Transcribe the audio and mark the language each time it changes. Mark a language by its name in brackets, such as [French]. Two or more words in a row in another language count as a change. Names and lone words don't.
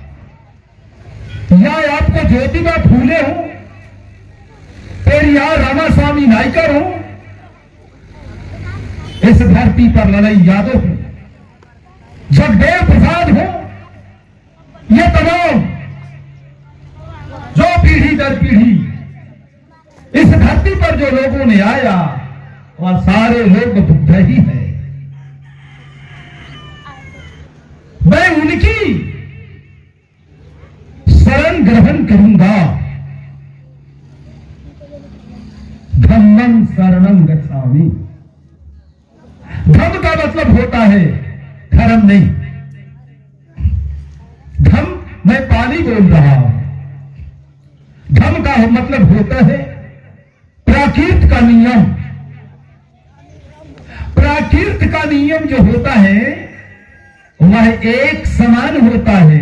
[Hindi] या आपको ज्योतिबा फूले हो, पेरियार रामास्वामी नायकर हो, इस धरती पर लड़ाई यादव हो, जगदेव प्रसाद हो, ये तमाम जो पीढ़ी दर पीढ़ी इस धरती पर जो लोगों ने आया वह सारे लोग बुद्ध ही है। मैं उनकी शरण ग्रहण करूंगा। [Pali] धम्मं शरणं गच्छामि। [Hindi] धम्म का मतलब होता है धर्म नहीं। धम्म मैं पाली बोल रहा हूं। धम्म का मतलब होता है प्राकृत का नियम। प्राकृत का नियम जो होता है वह एक समान होता है।